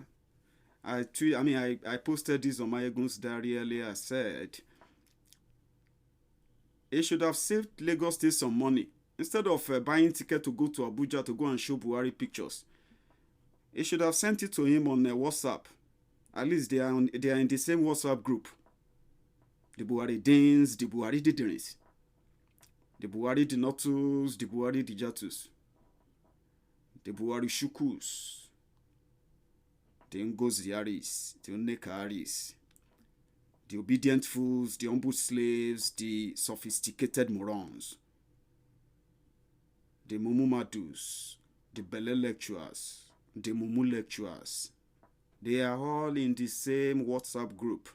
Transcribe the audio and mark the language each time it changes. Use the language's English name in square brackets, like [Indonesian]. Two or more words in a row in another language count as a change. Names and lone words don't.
[English] I posted this on Maiyegun's diary earlier. I said, he should have saved Lagos State some money. Instead of buying ticket to go to Abuja to go and show Buhari pictures, he should have sent it to him on WhatsApp. At least they are in the same WhatsApp group. The Buhari Danes, the Buhari Diderins, the Buhari Dinotus, the Buhari Dijatus, the Buhari Shukus, the Ngoziaris, the Onekaris, the obedient fools, the humble slaves, the sophisticated morons, the Mumumadus, the Bele lecturers, the Mumu lecturers. They are all in the same WhatsApp group.